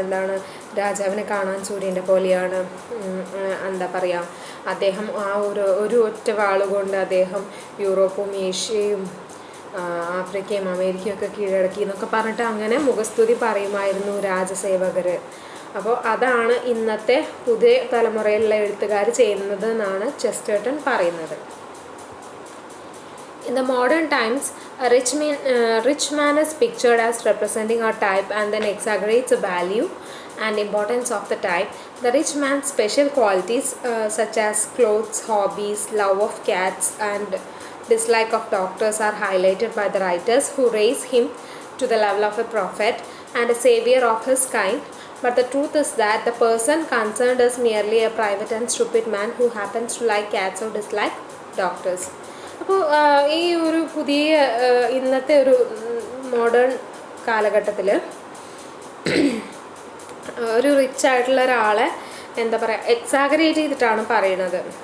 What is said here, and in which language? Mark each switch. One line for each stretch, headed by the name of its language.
Malayalam: എന്താണ്, രാജാവിനെ കാണാൻ സൂര്യൻ്റെ പോലെയാണ്, എന്താ പറയുക, അദ്ദേഹം ആ ഒരു ഒറ്റ വാളുകൊണ്ട് അദ്ദേഹം യൂറോപ്പും ഏഷ്യയും ആഫ്രിക്കയും അമേരിക്കയും ഒക്കെ കീഴടക്കി എന്നൊക്കെ പറഞ്ഞിട്ട് അങ്ങനെ മുഖസ്തുതി പറയുമായിരുന്നു രാജസേവകർ. അപ്പോൾ അതാണ് ഇന്നത്തെ പുതിയ തലമുറയിലുള്ള എഴുത്തുകാർ ചെയ്യുന്നത് എന്നാണ് ചെസ്റ്റർട്ടൺ പറയുന്നത്.
English: In the modern times, a rich man is pictured as representing a type and then exaggerates the value and importance of the type. The rich man's special qualities such as clothes, hobbies, love of cats and dislike of doctors are highlighted by the writers who raise him to the level of a prophet and a savior of his kind. But the truth is that the person concerned is merely a private and stupid man who happens to like cats or dislike doctors.
Malayalam: അപ്പോൾ ഈ ഒരു പുതിയ ഇന്നത്തെ ഒരു modern കാലഘട്ടത്തിൽ ഒരു rich ആയിട്ടുള്ള ഒരാളെ എന്താ പറയുക എക്സാഗറേറ്റ് ചെയ്തിട്ടാണ് പറയുന്നത്.